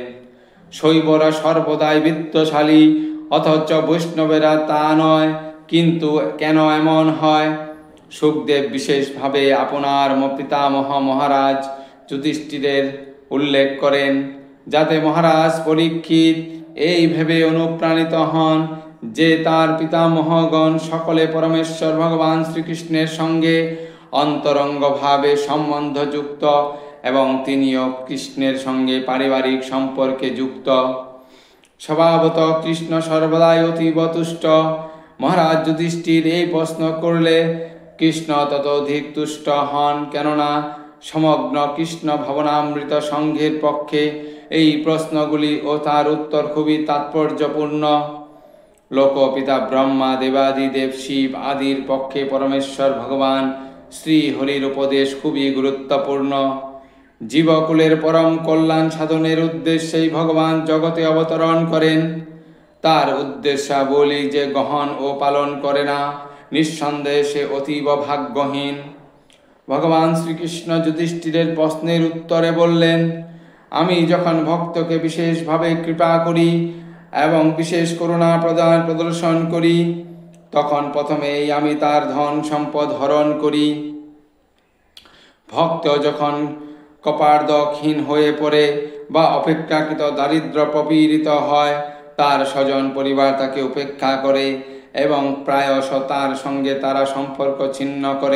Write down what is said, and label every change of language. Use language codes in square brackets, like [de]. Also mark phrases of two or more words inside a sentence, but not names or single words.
[bn] শৈবরা সর্বদাই বিত্তশালী অথচ বৈষ্ণবেরা তা নয়, কিন্তু কেন এমন হয়? সুখদেব বিশেষ ভাবে আপনার পিতামহ মহারাজ যুধিষ্ঠিরের উল্লেখ করেন, যাতে মহারাজ পরীক্ষিত এই ভেবে অনুপ্রাণিত হন যে তার পিতামহগণ সকলে পরমেশ্বর ভগবান শ্রীকৃষ্ণের সঙ্গে অন্তরঙ্গ ভাবে সম্বন্ধযুক্ত এবং তিনিও কৃষ্ণের সঙ্গে পারিবারিক সম্পর্কে যুক্ত। স্বভাবতঃ কৃষ্ণ সর্বদাই অতীব তুষ্ট। মহারাজ যুধিষ্ঠির এই প্রশ্ন করলে কৃষ্ণ ততোধিক তুষ্ট হন, কেননা সমগ্র কৃষ্ণ ভাবনামৃত সংঘের পক্ষে এই প্রশ্নগুলি ও তার উত্তর খুবই তাৎপর্যপূর্ণ। লোকপিতা ব্রহ্মা দেবাদিদেব শিব আদির পক্ষে পরমেশ্বর ভগবান শ্রী হরির উপদেশ খুবই গুরুত্বপূর্ণ। জীবকুলের পরম কল্যাণ সাধনের উদ্দেশ্যে ভগবান জগতে অবতরণ করেন। তার উদ্দেশ্যাবলী যে গ্রহণ ও পালন করে না, নিঃসন্দেহে সে অতীব ভাগ্যহীন। ভগবান শ্রীকৃষ্ণ যুধিষ্ঠিরের প্রশ্নের উত্তরে বললেন, আমি যখন ভক্তকে বিশেষ ভাবে কৃপা করি এবং বিশেষ করুণা প্রদান প্রদর্শন করি তখন প্রথমেই আমি তার ধন সম্পদ হরণ করি। ভক্ত যখন কপর্দকহীন হয়ে পড়ে বা অপেক্ষাকৃত দারিদ্র্য প্রপীড়িত হয়, তার স্বজন পরিবার তাকে উপেক্ষা করে এবং প্রায়শ তার সঙ্গে তারা সম্পর্ক ছিন্ন করে।